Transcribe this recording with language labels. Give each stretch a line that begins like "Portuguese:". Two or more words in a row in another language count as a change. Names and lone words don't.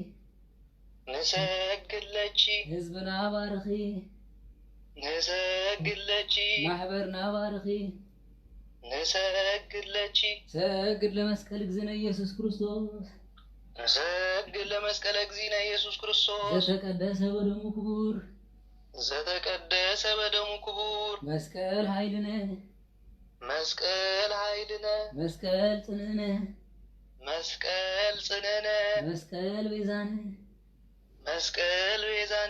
Geez: ንሰግድ ለቺ
Tigrinya: ህዝብና ባርኺ
Geez: ንሰግድ ለቺ
Tigrinya: ማሕበርና ባርኺ
Geez: ንሰግድ ለቺ ሰግድ ለመስቀል እግዝእነ ኢየሱስ ክርስቶስ ንሰግድ ለመስቀለ እግዚእነ ኢየሱስ ክርስቶስ ዘተቀደሰ በደሙ ክቡር ዘተቀደሰ በደሙ ክቡር መስቀል ኃይልነ መስቀል ኃይልነ መስቀል ጽንዕነ መስቀል ጽንዕነ መስቀል ቤዛነ መስቀል ቤዛነ